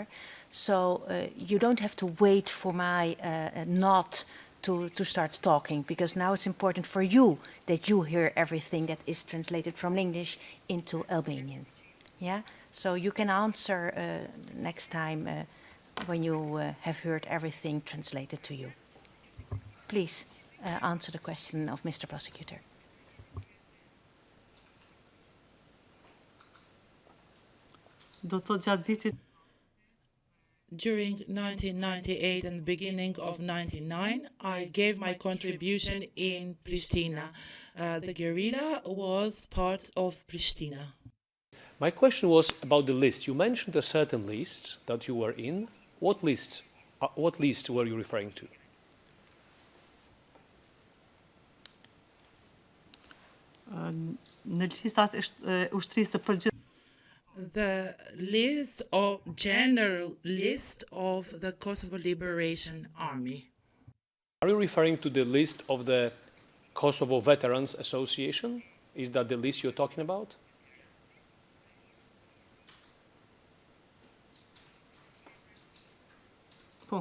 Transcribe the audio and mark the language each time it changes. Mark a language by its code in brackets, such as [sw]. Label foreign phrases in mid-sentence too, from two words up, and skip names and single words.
[en] So you don't have to wait for my nod to start talking, because now it's important for you that you hear everything that is translated from English into Albanian. Yeah? So you can answer next time when you have heard everything translated to you. Please answer the question of Mr. Prosecutor. [sq] do të thotë gjatë vitit [en] During 1998 and the beginning of 99, I gave my contribution in Pristina. The guerrilla was part of Pristina. My question was about the list. You mentioned a certain list that you were in. What list were you referring to? [sq] në listat e ushtrisë së përgjithshme [en] The general list of the Kosovo Liberation Army. Are you referring to the list of the Kosovo Veterans Association? Is that the list you're talking about? Po.